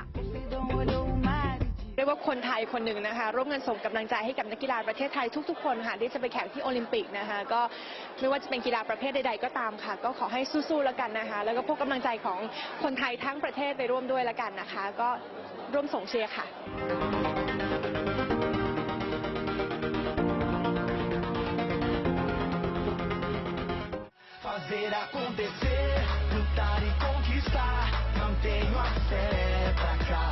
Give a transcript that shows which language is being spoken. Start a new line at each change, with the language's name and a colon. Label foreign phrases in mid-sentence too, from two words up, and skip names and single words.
Thai: เรียกว่าคนไทยคนหนึ่งนะคะร่วมกันส่งกำลังใจให้กับนักกีฬาประเทศไทยทุกๆคนค่ะที่จะไปแข่งที่โอลิมปิกนะคะก็ไม่ว่าจะเป็นกีฬาประเภทใดๆก็ตามค่ะก็ขอให้สู้ๆแล้วกันนะคะแล้วก็พกกำลังใจของคนไทยทั้งประเทศไปร่วมด้วยแล้วกันนะคะก็ร่วมส่งเชียร์ค่ะ
Portuguese: Fazer acontecer, lutar e conquistar, não tenho a fé pra